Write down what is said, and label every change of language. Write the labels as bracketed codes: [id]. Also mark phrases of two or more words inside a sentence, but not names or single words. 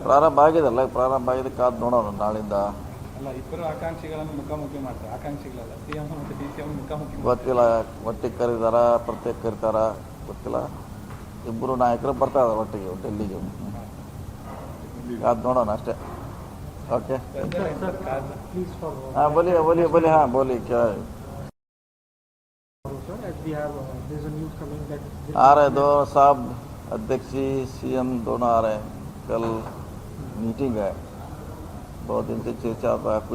[kn] ಪ್ರಾರಂಭ ಆಗಿದೆಲ್ಲ, ಪ್ರಾರಂಭ ಆಗಿದ್ದಕ್ಕೆ ಅದು ನೋಡೋಣ ನಾಳಿಂದ. ಅಲ್ಲ, ಇಬ್ಬರು ಆಕಾಂಕ್ಷಿಗಳನ್ನು ಮುಖಾಮುಖಿ ಮಾಡ್ತಾರೆ. ಆಕಾಂಕ್ಷಿಗಳಲ್ಲ, CM ಮತ್ತು DC ಮುಖಾಮುಖಿ ಗೊತ್ತಿಲ್ಲ, ಒಟ್ಟಿಗೆ ಕರೀತಾರ ಪ್ರತ್ಯೇಕ ಕರೀತಾರ ಗೊತ್ತಿಲ್ಲ. ಇಬ್ಬರು ನಾಯಕರು ಬರ್ತಾ ಇದ್ದಾರೆ ಒಟ್ಟಿಗೆ ಡೆಲ್ಲಿಗೆ. ಅದು ನೋಡೋಣ ಅಷ್ಟೇ. ಓಕೆ, [hi] हाँ बोलिए हाँ बोलिए क्या है? आ रहे दो साहब, अध्यक्ष CM दोनों आ रहे हैं. कल मीटिंग है, बहुत दिन से चर्चा होता है.